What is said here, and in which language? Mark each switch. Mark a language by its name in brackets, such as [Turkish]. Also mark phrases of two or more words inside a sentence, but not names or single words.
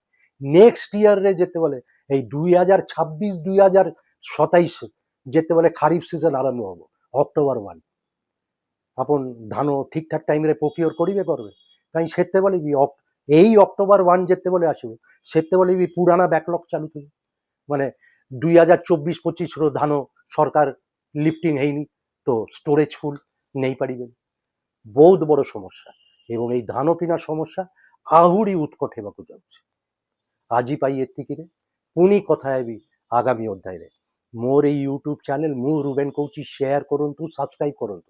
[English] next yearରେ [Odia] ଯେତେବେଳେ এই 2026-2027 ଯେତେବେଳେ ଖାରିଫ ସିଜନ ଆରମ୍ଭ ହବ ଅକ୍ଟୋବର 1 ଆପଣ ଧାନ ଠିକଠାକ ଟାଇମରେ ପ୍ରୋକ୍ୟୁର କରିବେ କରିବେ, କାହିଁ ସେତେବେଳେ ବି এই ଅକ୍ଟୋବର 1 ଯେତେବେଳେ ଆସିବ ସେତେବେଳେ ବି ପୁରାଣା ବ୍ୟାକଲଗ ଚାଲୁଥିବ, ମାନେ 2024-25ର ଧାନ ସରକାର লিফটিং ହେଇନି তো [English] storage full [Odia] ନେଇପାରିବେନି। ବହୁତ ବଡ଼ ସମସ୍ୟା, ଏବଂ এই ଧାନ କିଣା ସମସ୍ୟା ଆହୁରି ଉତ୍କଟ ହେବାକୁ ଯାଉଛି। ଆଜି ପାଇଁ ଏତିକିରେ, ପୁଣି କଥା ହେବି ଆଗାମୀ ଅଧ୍ୟାୟରେ। ମୋର ଏଇ ୟୁଟ୍ୟୁବ ଚ୍ୟାନେଲ ମୁଁ ରୁବେନ କହୁଛି, ସେୟାର କରନ୍ତୁ, ସବସ୍କ୍ରାଇବ କରନ୍ତୁ।